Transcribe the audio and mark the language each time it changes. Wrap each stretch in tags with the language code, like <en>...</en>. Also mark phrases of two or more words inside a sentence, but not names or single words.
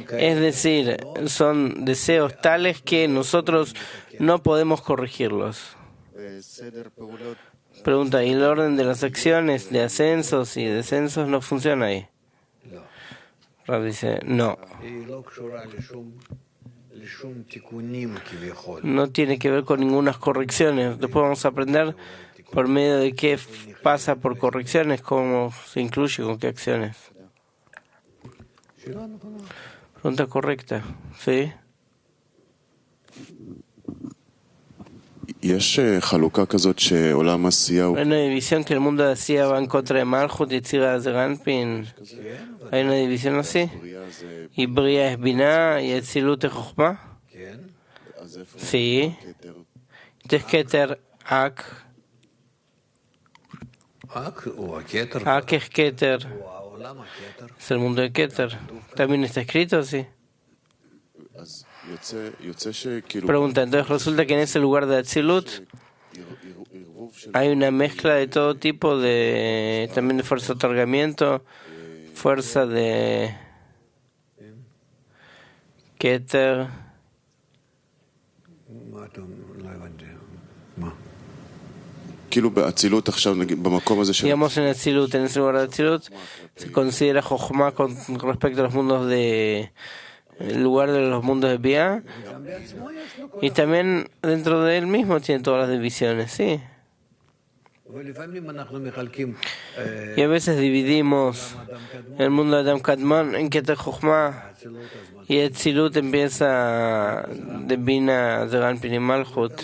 <es>Es decir, son deseos tales que nosotros no podemos corregirlos.</es> <he>בסדר פעולות,</he> <es>Pregunta, ¿y el orden de las acciones de ascensos y descensos no funciona ahí?</es> <he>לא.</he> <es>Rab dice, no.</es> <he>היא לא קשורה לשום תיקונים כביכול.</he> <es>No tiene que ver con ninguna correcciones. Después vamos a aprender por medio de qué pasa por correcciones, cómo se incluye, con qué acciones.</es> <he>שאלה נכונה.</he> <es>Pregunta correcta, ¿sí?</es> <he>יש חלוקה כזאת שעולם עשייה הוא...</he> <es>Hay una división que el mundo de Asia va en contra de Malchut y Tzira de Ganpin. Hay una división así. Y Bria es Binah y Etzilut es Jochma.</es> <he>כן?</he> <es>Sí. Entonces Keter, Ak.</es> <he>הוא הכתר.</he> <es>Ak es Keter.</es> <he>הוא העולם הכתר.</he> <es>Es el mundo de Keter. ¿También está escrito así?</es> <he>אז יוצא שכאילו...</he> <es>Pregunta, entonces resulta que en ese lugar de Atzilut hay una mezcla de todo tipo de, también de fuerza de otorgamiento, fuerza de Keter.</es> <he>מה אתה... לא הבנתי. מה? כאילו באצילות עכשיו, נגיד, במקום הזה של...</he> <es>Digamos en Atzilut, en ese lugar de Atzilut, se considera Jochma con respecto a los mundos de... el lugar de los mundos de Bia. Y también dentro de él mismo tiene todas las divisiones, sí. Y a veces dividimos el mundo de Adam Kadmon en Keter Jochma y Atzilut empieza de Bina Zeran Pini Malchut.</es>